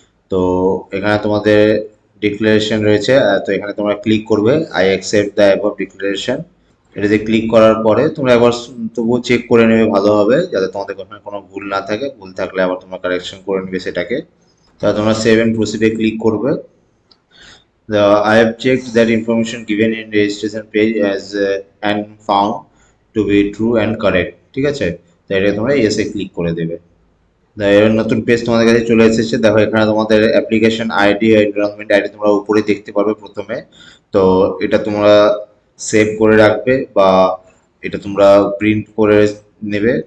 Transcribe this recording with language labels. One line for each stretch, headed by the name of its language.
Bangla: তো এখানে তোমাদের ডিক্লারেশন রয়েছে। তো এখানে তোমরা ক্লিক করবে
English: I accept the above declaration.
Bangla: এটাতে ক্লিক করার পরে তোমরা একবার তবুও চেক করে নেবে ভালোভাবে, যাতে তোমাদের কোনো ভুল না থাকে। ভুল থাকলে আবার তোমরা কারেকশন করে নেবে সেটাকে। তাহলে তোমরা সেভ এন্ড প্রসিডে ক্লিক করবে।
English: I have checked that information given in registration page as and found to be true and correct.
Bangla: ঠিক আছে, তাই এটা তোমরা এসে ক্লিক করে দেবে। এবার নতুন পেজ তোমাদের কাছে চলে এসেছে। দেখো এখানে তোমাদের অ্যাপ্লিকেশন আইডি, এনরোলমেন্ট আইডি তোমরা উপরে দেখতে পারবে প্রথমে। তো এটা তোমরা সেভ করে রাখবে, বা এটা তোমরা প্রিন্ট করে নেবে।